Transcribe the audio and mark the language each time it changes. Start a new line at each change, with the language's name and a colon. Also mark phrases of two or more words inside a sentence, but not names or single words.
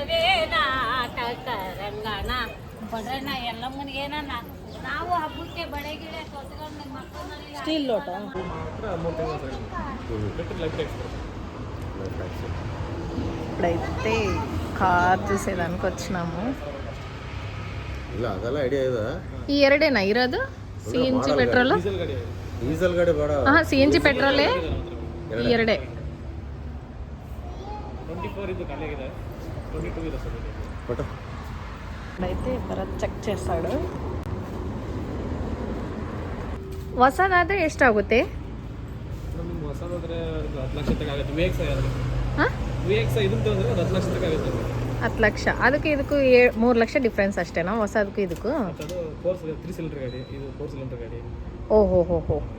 Telugu: స్టీల్ లోట ఇప్పుడైతే కార్ చూసేదానికి వచ్చినాము.
Kannada: ఈ ಎರಡೇನಾ ಇರೋದು?
English: CNG petrol, CNG petrole
Kannada: ಈ ಎರಡೇ.
Telugu: అయితే భరత్ చెక్ చేస్తాడు.
Kannada: ಹೊಸದಾದ್ರೆ ಎಷ್ಟಾಗುತ್ತೆ? ಹತ್ತು ಲಕ್ಷ. ಅದಕ್ಕೆ ಇದಕ್ಕೂ 3 ಲಕ್ಷ ಡಿಫ್ರೆನ್ಸ್ ಅಷ್ಟೇನಾ ಹೊಸದಕ್ಕೂ ಇದಕ್ಕೂ? ಓಹೋ ಹೋ ಹೋ.